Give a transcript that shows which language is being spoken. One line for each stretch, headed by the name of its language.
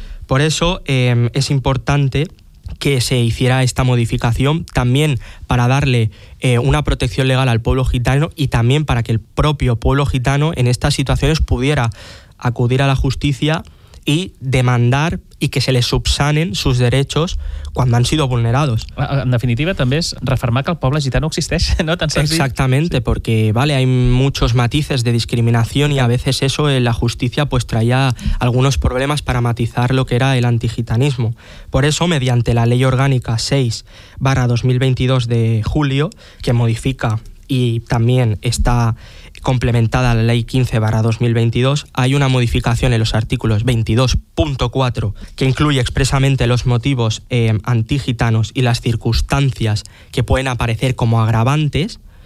Spanish: Por eso es importante que se hiciera esta modificación, también para darle una protección legal al pueblo gitano y también para que el propio pueblo gitano en estas situaciones pudiera acudir a la justicia y demandar y que se les subsanen sus derechos cuando han sido vulnerados.
Catalan: En definitiva, també és refermar que el poble gitano existeix, no? Tan senzill.
Spanish: Exactamente, sí. Porque vale, hay muchos matices de discriminación y a veces eso en la justicia pues traía algunos problemas para matizar lo que era el antigitanismo. Por eso, mediante la Ley Orgánica 6/2022 de julio, que modifica y también está complementada a la Ley 15/2022, hay una modificación en los artículos 22.4 que incluye expresamente los motivos antigitanos y las circunstancias que pueden aparecer como agravantes,